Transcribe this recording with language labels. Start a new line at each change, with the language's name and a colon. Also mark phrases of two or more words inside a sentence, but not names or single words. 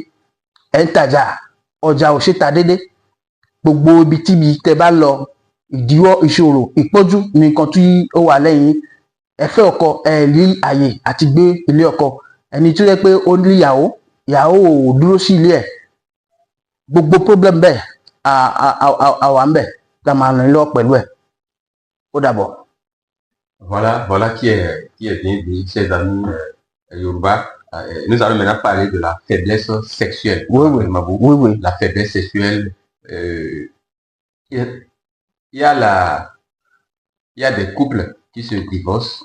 Yoruba: Ẹ ń tajà, ọjà ò ṣe ta dédé, gbogbo ibi tíbi tẹ́ bá lọ, ìdíwọ́, ìṣòro, ìpọ́njú nìkan tí ó wà lẹ́yìn. Ẹ fẹ́ ọkọ, ẹ rí àyè àti gbé ilé ọkọ. Ẹni tó yẹ pé ó ní ìyàwó ò dúró sí ilé ẹ̀, gbogbo problem bẹ́ẹ̀ àwa ń bẹ̀ la máa ràn lọ pẹ̀lú ẹ̀. Ó dàbọ̀.
French: Voilà qui est bien dit, chers amis Yoruba. Nous allons maintenant parler de la faiblesse sexuelle. Oui. La faiblesse sexuelle. Il y a des couples qui se divorcent.